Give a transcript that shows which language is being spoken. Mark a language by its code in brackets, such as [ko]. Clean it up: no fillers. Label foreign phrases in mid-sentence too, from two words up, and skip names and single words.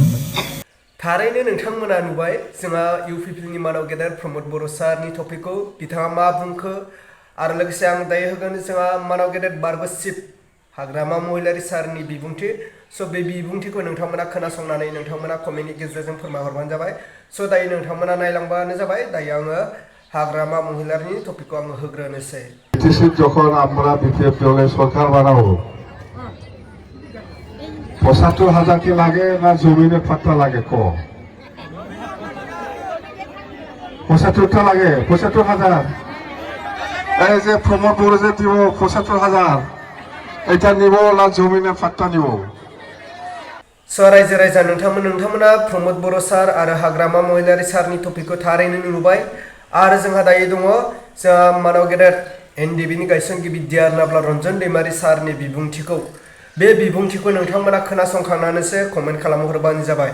[brx] थारैनो नोंथांमोना नुबाय जोंहा इउपिपिएलनि मानाव गेदेर प्रमद बर' सारनि टपिकखौ बिथाङा मा बुंखो आरो लोगोसे आं दायो होगोन जोंहा मानाव गेदेर बारग' चिफ हाग्रामा महिलारी सारनि बिबुंथि बे बिबुंथिखौ नोंथांमोना खोनासंनानै नोंथांमोना कमेन्टनि गेजेरजों फोरमायहरबानो जाबाय। दायो नोंथांमोना नायलांबानो जाबाय। दायो आङो हाग्रामा महिलारिनि टपिकखौ आङो होग्रोनोसै। [bn] যখন আমরা বিপিএফ দলের সরকার বানাবো ৭৫,০০০ কি লাগে না জমিনে পাট্টা লাগে ৭৫টা লাগে ৭৫,০০০ এই যে প্রমোদ বড় যে দিব ৭৫,০০০ এটা নিব না জমিনে পাট্টা নিব। [brx] रायजो राजा नोंथांमोना प्रमद बर' सार आरो हाग्रामा महिलारी सारनि टपिकखौ थारैनो नुबाय आरो जोंहा दायो दङ जोंहा मानाव गेदेर एनडिबिनि गायसनगिरि डिआर नाब्ला रन्जन दैमारि सारनि बिबुंथिखौ बे बिबुंथिखौ नोंथांमोना खोनासंखांनानैसो कमेन्ट खालामहरबानो जाबाय।